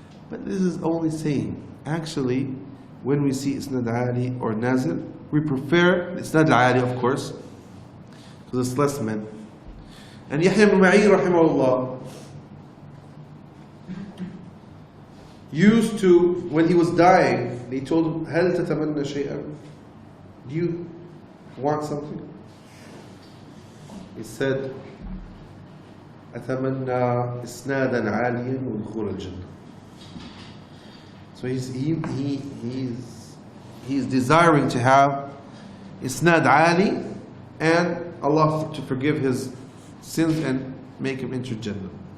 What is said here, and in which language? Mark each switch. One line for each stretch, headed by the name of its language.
English: But this is only saying, actually, when we see Isnad Ali or Nazil, we prefer Isnad Ali, of course, because it's less men. And Yahya ibn Ma'in, rahimahullah, used to, when he was dying, they told him,
Arabic: هل تتمنى شيئا?
English: Do you want something? He said,
Arabic: أتمنى إسنادا عاليا ودخول الجنة.
English: So he's desiring to have isnad ali and Allah to forgive his sins and make him enter Jannah.